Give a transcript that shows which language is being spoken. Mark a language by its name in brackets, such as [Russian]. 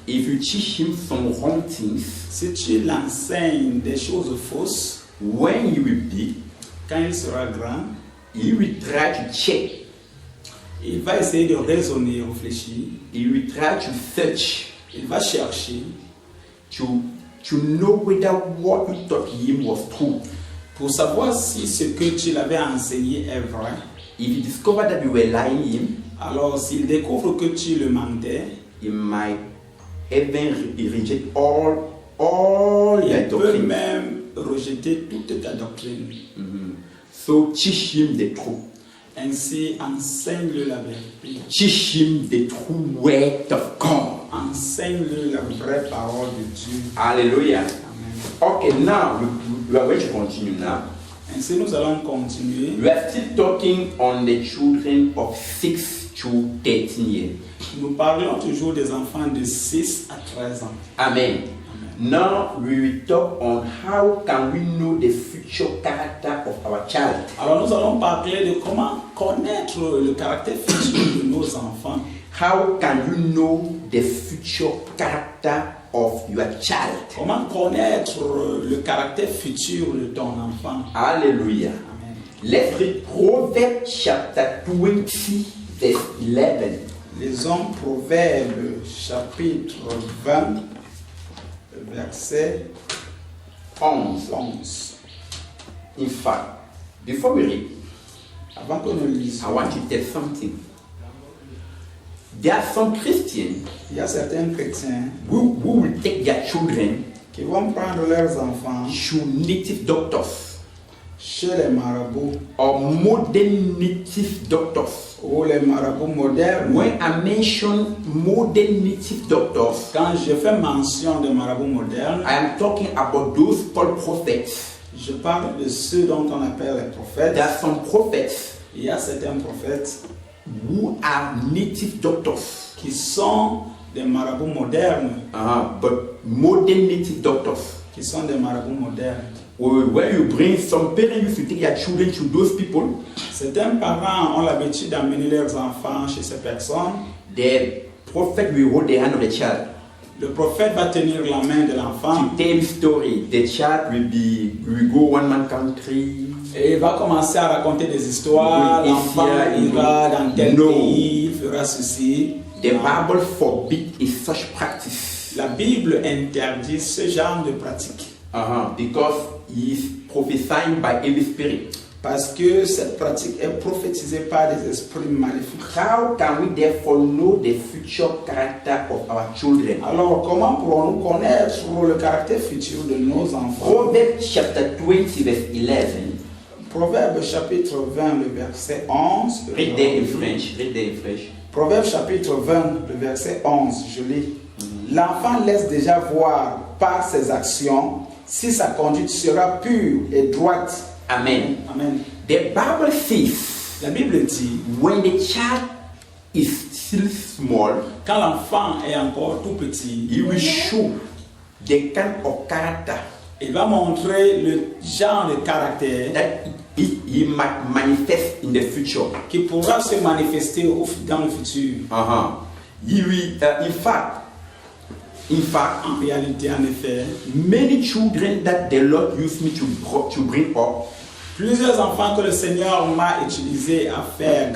[English] if you teach him some wrong things, [French] si tu l'enseignes des choses fausses, [English] when he will be, [French] quand il sera grand, [English] he will try to check. [French] il va essayer de raisonner, réfléchir, [English] He will try to search [French] il va chercher [English] to know whether what you taught him was true. [French] pour savoir si ce que tu l'avais enseigné est vrai. [English] If he discovered that you were lying him, [French] Alors, s'il découvre que tu le mentais, [English] he might even reject all your [French] il peut [English] doctrine. [French] même rejeter toute ta doctrine. [English] So teach him the truth. [French] Ainsi, enseigne-le la vérité. [English] Teach him the true word of God. [French] Enseigne-le la vraie parole de Dieu. Hallelujah. Amen. [English] Okay, now we are going to continue now. [French] Ainsi, nous allons continuer. [English] We are still talking on the children of 6 to 13 years. [French] Nous parlons toujours des enfants de 6 à 13 ans. Amen. [English] Now we will talk on how can we know the future character of our child. [French] Alors, nous allons parler de comment connaître le caractère futur de nos enfants. [English] How can you know the future character of your child? [French] Comment connaître le caractère futur de ton enfant. Hallelujah. Amen. [English] Let's read Proverbs chapter 20, verse 11. [French] Lisons Proverbes chapitre 20, verset 11. [English] In fact, before we read, [French] Avant que nous lisions, [English] I want to tell something. There are some Christians [French] il y a certains chrétiens [English] who will take their children [French] qui vont prendre leurs enfants [English] to native doctors [French] chez les marabouts [English] or modern native doctors. [French] ou les marabouts modernes. [English] When I mention modern native doctors, [French] Quand je fais mention des marabouts modernes, [English] I am talking about those called prophets. [French] je parle de ceux dont on appelle les prophètes. [English] There are some prophets [French] Il y a certains prophètes [English] who are native doctors, [French] qui sont des marabouts modernes, [English] but modern native doctors. [French] qui sont des marabouts modernes. [English] When you bring some parents used to take their children to those people, [French] Certains parents ont l'habitude d'amener leurs enfants chez ces personnes. [English] the prophet will hold the hand of the child [French] Le prophète va tenir la main de l'enfant [English] to tell story. The child will go one man country. [French] et il va commencer à raconter des histoires. Oui, L'enfant ici, ira dans tel [English] no. [French] pays, il fera ceci. [English] The Bible forbids such practice. [French] La Bible interdit ce genre de pratique [English] Because he is prophesying by evil spirit. [French] parce que cette pratique est prophétisée par des esprits maléfiques. [English] How can we therefore know the future character of our children? [French] Alors, comment pourrons-nous connaître le caractère futur de nos enfants? [English] Proverbs chapter 20 verse 11. [French] Proverbe chapitre 20, le verset 11. [English] Read there in French. Read there in French. [French] Proverbe chapitre 20, le verset 11, je lis. L'enfant laisse déjà voir par ses actions si sa conduite sera pure et droite. Amen. Amen. [English] The Bible says [French] La Bible dit, [English] when the child is still small, [French] quand l'enfant est encore tout petit, [English] he will show the kind of character [French] il va montrer le genre de caractère [English] that he might manifest in the future. [French] qui pourra se manifester dans le futur. [English] He will, in fact, [French] En réalité, en effet, [English] many children that the Lord used me to bring up, [French] plusieurs enfants que le Seigneur m'a utilisé à faire